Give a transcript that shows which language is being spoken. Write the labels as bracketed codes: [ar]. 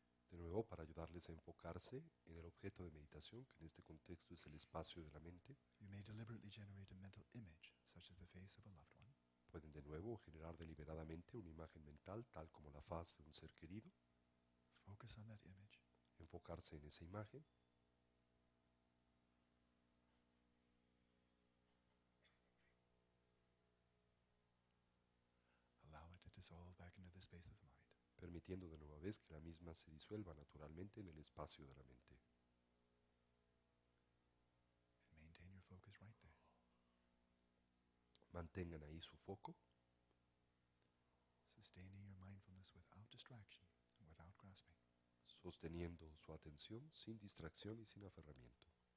[es] De nuevo, para ayudarles a enfocarse en el objeto de meditación, que en este contexto es el espacio de la mente, [en] You may deliberately generate a mental image, such as the face of a loved one. [es] pueden de nuevo generar deliberadamente una imagen mental tal como la faz de un ser querido, [en] Focus on that image. [es] enfocarse en esa imagen, [en] Allow it to dissolve back into the space of the mind. [es] permitiendo de nueva vez que la misma se disuelva naturalmente en el espacio de la mente. [en] And maintain your focus right there. [es] Mantengan ahí su foco, [en] Sustaining your mindfulness without distraction and without grasping. [es] sosteniendo su atención sin distracción y sin aferramiento.